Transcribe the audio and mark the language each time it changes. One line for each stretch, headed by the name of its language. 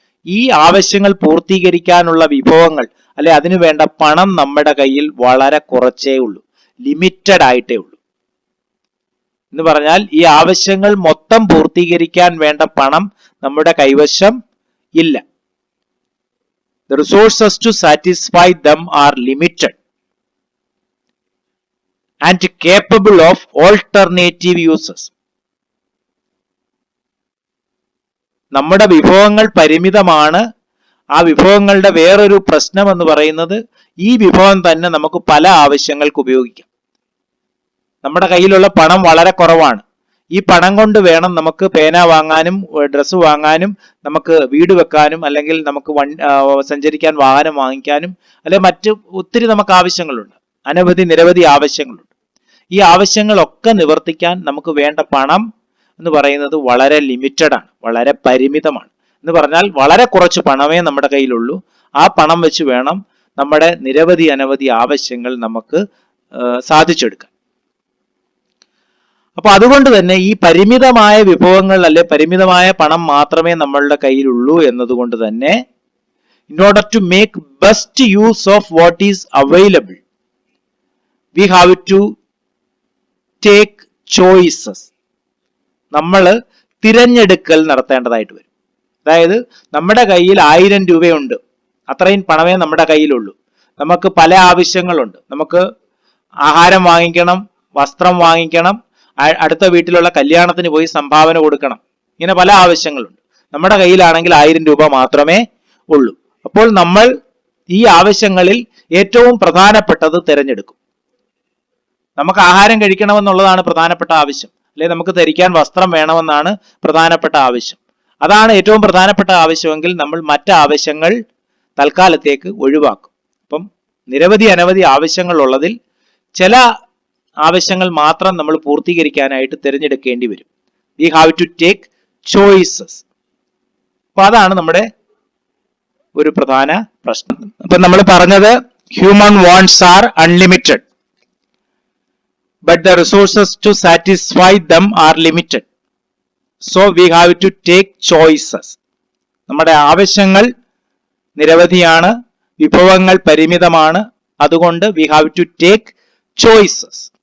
Malayalam: ഈ ആവശ്യങ്ങൾ പൂർത്തീകരിക്കാനുള്ള വിഭവങ്ങൾ, അല്ലെ അതിനു വേണ്ട പണം നമ്മുടെ കയ്യിൽ വളരെ കുറച്ചേ ഉള്ളൂ, ലിമിറ്റഡ് ആയിട്ടേ ഉള്ളൂ. എന്ന് പറഞ്ഞാൽ ഈ ആവശ്യങ്ങൾ മൊത്തം പൂർത്തീകരിക്കാൻ വേണ്ട പണം നമ്മുടെ കൈവശം ഇല്ല.
English: The resources to satisfy them are limited and capable of alternative uses.
Malayalam: നമ്മുടെ വിഭവങ്ങൾ പരിമിതമാണ്. ആ വിഭവങ്ങളുടെ വേറൊരു പ്രശ്നം എന്ന് പറയുന്നത് ഈ വിഭവം തന്നെ നമുക്ക് പല ആവശ്യങ്ങൾക്ക് ഉപയോഗിക്കാം. നമ്മുടെ കയ്യിലുള്ള പണം വളരെ കുറവാണ്. ഈ പണം കൊണ്ട് വേണം നമുക്ക് പേന വാങ്ങാനും ഡ്രസ്സ് വാങ്ങാനും നമുക്ക് വീട് വെക്കാനും അല്ലെങ്കിൽ നമുക്ക് സഞ്ചരിക്കാൻ വാഹനം വാങ്ങിക്കാനും അല്ലെങ്കിൽ മറ്റ് ഒത്തിരി നമുക്ക് ആവശ്യങ്ങളുണ്ട്. നിരവധി ആവശ്യങ്ങളുണ്ട്. ഈ ആവശ്യങ്ങളൊക്കെ നിവർത്തിക്കാൻ നമുക്ക് വേണ്ട പണം എന്ന് പറയുന്നത് വളരെ ലിമിറ്റഡ് ആണ്, വളരെ പരിമിതമാണ്. എന്ന് പറഞ്ഞാൽ വളരെ കുറച്ച് പണമേ നമ്മുടെ കയ്യിലുള്ളൂ. ആ പണം വെച്ച് വേണം നമ്മുടെ അനവധി ആവശ്യങ്ങൾ നമുക്ക് സാധിച്ചെടുക്കാൻ. അപ്പൊ അതുകൊണ്ട് തന്നെ ഈ പരിമിതമായ വിഭവങ്ങൾ അല്ലെ പരിമിതമായ പണം മാത്രമേ നമ്മളുടെ കയ്യിലുള്ളൂ എന്നതുകൊണ്ട് തന്നെ
English: in order to make best use of what is available we have to take choices.
Malayalam: നമ്മൾ തിരഞ്ഞെടുക്കൽ നടത്തേണ്ടതായിട്ട് വരും. അതായത് നമ്മുടെ കയ്യിൽ 1000 രൂപയുണ്ട്, അത്രയും പണമേ നമ്മുടെ കയ്യിലുള്ളൂ. നമുക്ക് പല ആവശ്യങ്ങളുണ്ട്. നമുക്ക് ആഹാരം വാങ്ങിക്കണം, വസ്ത്രം വാങ്ങിക്കണം, അടുത്ത വീട്ടിലുള്ള കല്യാണത്തിന് പോയി സംഭാവന കൊടുക്കണം, ഇങ്ങനെ പല ആവശ്യങ്ങളുണ്ട്. നമ്മുടെ കയ്യിലാണെങ്കിൽ 1000 രൂപ മാത്രമേ ഉള്ളൂ. അപ്പോൾ നമ്മൾ ഈ ആവശ്യങ്ങളിൽ ഏറ്റവും പ്രധാനപ്പെട്ടത് തിരഞ്ഞെടുക്കും. നമുക്ക് ആഹാരം കഴിക്കണമെന്നുള്ളതാണ് പ്രധാനപ്പെട്ട ആവശ്യം, അല്ലെ നമുക്ക് ധരിക്കാൻ വസ്ത്രം വേണമെന്നാണ് പ്രധാനപ്പെട്ട ആവശ്യം. അതാണ് ഏറ്റവും പ്രധാനപ്പെട്ട ആവശ്യമെങ്കിൽ നമ്മൾ മറ്റ് ആവശ്യങ്ങൾ തൽക്കാലത്തേക്ക് ഒഴിവാക്കും. അപ്പം അനവധി ആവശ്യങ്ങൾ ഉള്ളതിൽ ചില ആവശ്യങ്ങൾ മാത്രം നമ്മൾ പൂർത്തീകരിക്കാനായിട്ട് തിരഞ്ഞെടുക്കേണ്ടി വരും.
English: We have to take choices.
Malayalam: അപ്പൊ അതാണ് നമ്മുടെ ഒരു പ്രധാന പ്രശ്നം. അപ്പൊ നമ്മൾ പറഞ്ഞത്
English: Human wants are unlimited but the resources to satisfy them are limited, so we have to take choices.
Malayalam: നമ്മുടെ ആവശ്യങ്ങൾ നിരവധിയാണ്, വിഭവങ്ങൾ പരിമിതമാണ്, അതുകൊണ്ട്
English: we have to take choices.